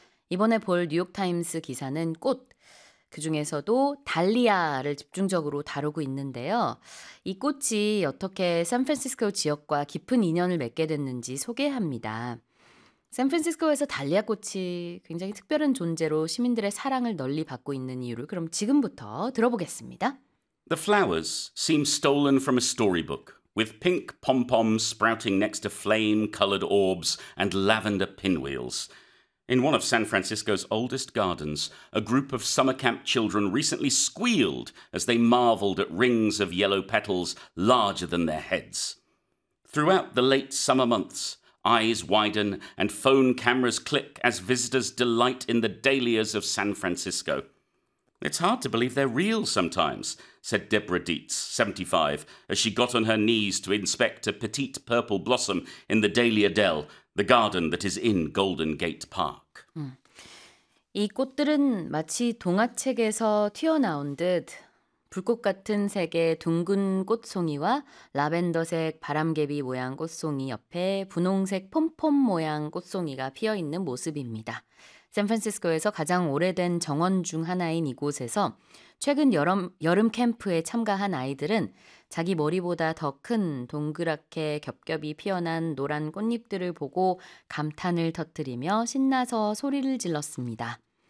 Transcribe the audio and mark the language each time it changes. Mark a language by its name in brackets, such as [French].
[Korean] 이번에 볼 뉴욕타임스 기사는 꽃, 그 중에서도 달리아를 집중적으로 다루고 있는데요. 이 꽃이 어떻게 샌프란시스코 지역과 깊은 인연을 맺게 됐는지 소개합니다. 샌프란시스코에서 달리아 꽃이 굉장히 특별한 존재로 시민들의 사랑을 널리 받고 있는 이유를 그럼 지금부터 들어보겠습니다. [English] The flowers seem stolen from a storybook, with pink pom-poms sprouting next to flame-colored orbs and lavender pinwheels. In one of San Francisco's oldest gardens, a group of summer camp children recently squealed as they marveled at rings of yellow petals larger than their heads. Throughout the late summer months, eyes widen and phone cameras click as visitors delight in the dahlias of San Francisco. It's hard to believe they're real sometimes, said Deborah Dietz, 75, as she got on her knees to inspect a petite purple blossom in the Dahlia Dell, the garden that is in Golden Gate Park. [Korean] 이 꽃들은 마치 동화책에서 튀어나온 듯 불꽃 같은 색의 둥근 꽃송이와 라벤더색 바람개비 모양 꽃송이 옆에 분홍색 폼폼 모양 꽃송이가 피어 있는 모습입니다. 샌프란시스코에서 가장 오래된 정원 중 하나인 이곳에서 최근 여름 캠프에 참가한 아이들은 자기 머리보다 더큰 동그랗게 겹겹이 피어난 노란 꽃잎들을 보고 감탄을 터뜨리며 신나서 소리를 질렀습니다.